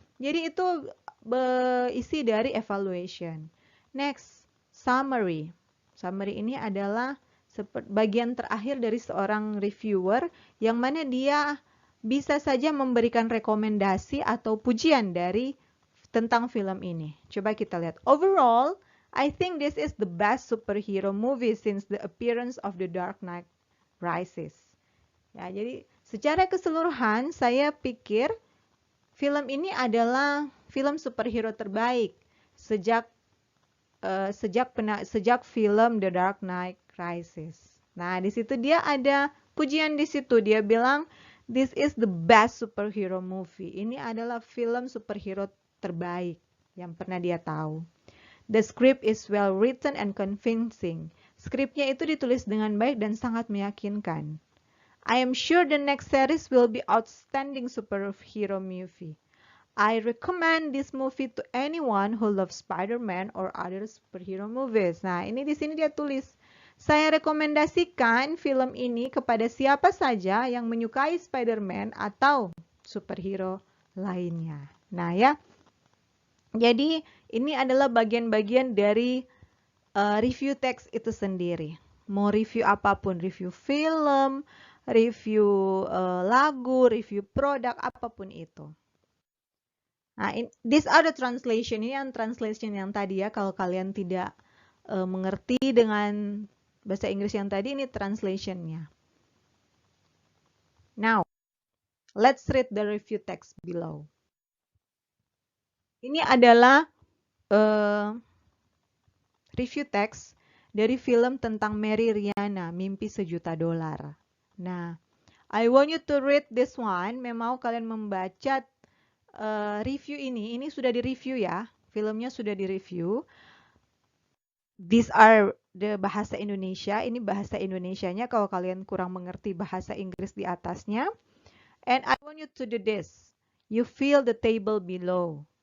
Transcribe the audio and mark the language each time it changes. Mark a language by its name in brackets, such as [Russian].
[Indonesian] Jadi itu isi dari evaluation. Next, summary. Summary ini adalah bagian terakhir dari seorang reviewer yang mana dia bisa saja memberikan rekomendasi atau pujian tentang film ini. Coba kita lihat. [English] Overall, I think this is the best superhero movie since the appearance of The Dark Knight Rises. [Indonesian] Ya, jadi secara keseluruhan saya pikir film ini adalah film superhero terbaik sejak film The Dark Knight Rises. Nah, di situ dia ada pujian di situ. Dia bilang, [English] this is the best superhero movie. [Indonesian] Ini adalah film superhero terbaik yang pernah dia tahu. [English] The script is well written and convincing. [Indonesian] Skripnya itu ditulis dengan baik dan sangat meyakinkan. [English] I am sure the next series will be outstanding superhero movie. I recommend this movie to anyone who loves Spider-Man or other superhero movies. [Indonesian] Nah, ini di sini dia tulis, saya rekomendasikan film ini kepada siapa saja yang menyukai Spider-Man atau superhero lainnya. Nah, ya. Jadi, ini adalah bagian-bagian dari review text itu sendiri. Mau review apapun, review film, review lagu, review produk, apapun itu. [English] Nah, these are the translation. [Indonesian] Ini yang translation yang tadi ya. Kalau kalian tidak mengerti dengan bahasa Inggris yang tadi, ini translationnya. [English] Now, let's read the review text below. [Indonesian] Ini adalah review text dari film tentang Mary Riana, Mimpi Sejuta Dolar. [English] Nah, I want you to read this one. [Indonesian] Memang kalian membaca review ini sudah di-review ya. Filmnya sudah di-review. [English] These are the [Indonesian] bahasa Indonesia. Ini bahasa Indonesianya kalau kalian kurang mengerti bahasa Inggris di atasnya. [English] And I want you to do this. You fill the table below.